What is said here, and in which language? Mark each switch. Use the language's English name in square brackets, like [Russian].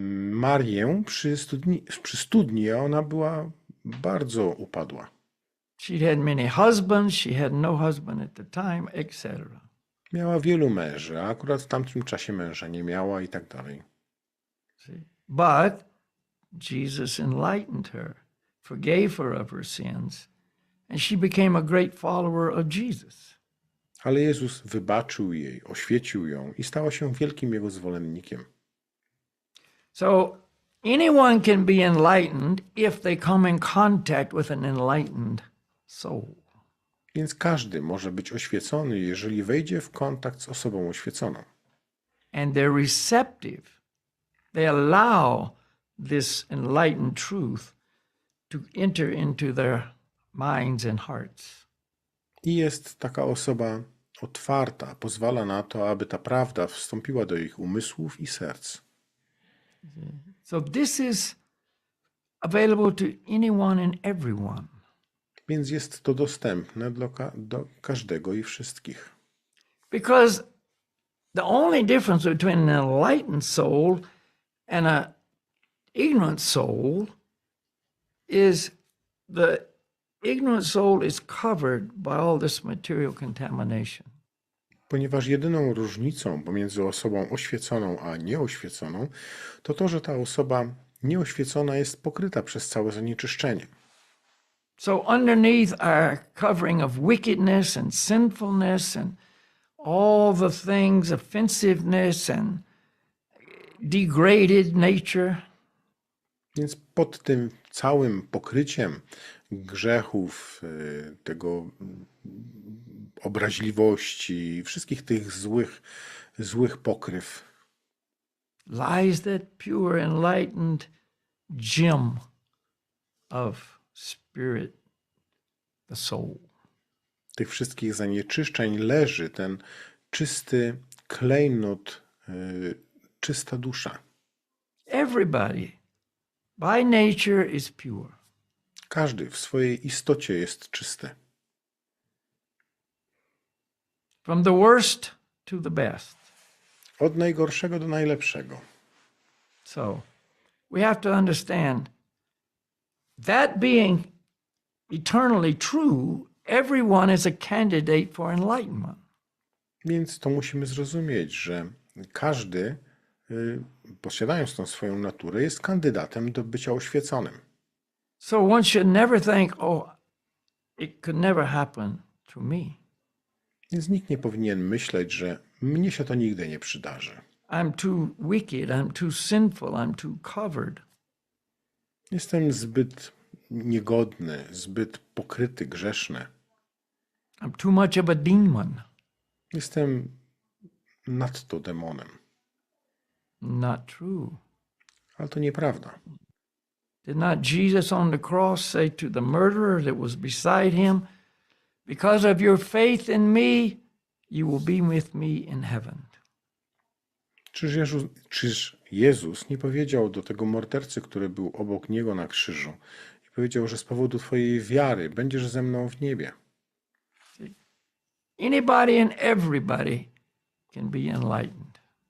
[Polish] Marię przy studni, a ona była bardzo upadła. [English] She had many husbands. She had no husband at the time, etc. [Polish] Miała wielu męży, a akurat w tamtym czasie męża nie miała i tak dalej. [English] But Jesus enlightened her, forgave her of her sins, and she became a great follower of Jesus. [Polish] Ale Jezus wybaczył jej, oświecił ją i stała się wielkim Jego zwolennikiem. [English] So anyone can be enlightened if they come in contact with an enlightened soul. [Polish] Więc każdy może być oświecony, jeżeli wejdzie w kontakt z osobą oświeconą. [English] And they're receptive. They allow this enlightened truth to enter into their minds and hearts. [Polish] I jest taka osoba otwarta, pozwala na to, aby ta prawda wstąpiła do ich umysłów i serc. [English] So this is available to anyone and everyone. [Polish] Więc jest to dostępne do każdego i wszystkich. [English] Because the only difference between an enlightened soul and an ignorant soul is the ignorant soul is covered by all this material contamination. [Polish] Ponieważ jedyną różnicą pomiędzy osobą oświeconą a nieoświeconą to to, że ta osoba nieoświecona jest pokryta przez całe zanieczyszczenie. [English] So underneath our covering of wickedness and sinfulness and all the things, offensiveness and degraded nature, [Polish] Więc pod tym całym pokryciem grzechów, tego obraźliwości, wszystkich tych złych pokryw [English] lies that pure, enlightened gem of spirit, the soul. [Polish] tych wszystkich zanieczyszczeń leży ten czysty klejnot, czysta dusza. [English] Everybody by nature is pure. [Polish] Każdy w swojej istocie jest czysty. [English] From the worst to the best. [Polish] Od najgorszego do najlepszego. [English] So we have to understand that being eternally true, everyone is a candidate for enlightenment. [Polish] Więc to musimy zrozumieć, że każdy, posiadając tą swoją naturę, jest kandydatem do bycia oświeconym. [English] So one should never think, oh, it could never happen to me. [Polish] Więc nikt nie powinien myśleć, że mnie się to nigdy nie przydarzy. [English] I'm too wicked, I'm too sinful, I'm too covered. [Polish] Jestem zbyt niegodny, zbyt pokryty, grzeszny. [English] I'm too much of a demon. [Polish] Jestem nadto demonem. [English] Not true. [Polish] Ale to nieprawda. [English] Did not Jesus on the cross say to the murderer that was beside him, because of your faith in me, you will be with me in heaven? [Polish] Czyż Jezus nie powiedział do tego mordercy, który był obok Niego na krzyżu, i powiedział, że z powodu Twojej wiary będziesz ze mną w niebie? [English] Anybody and everybody can be enlightened.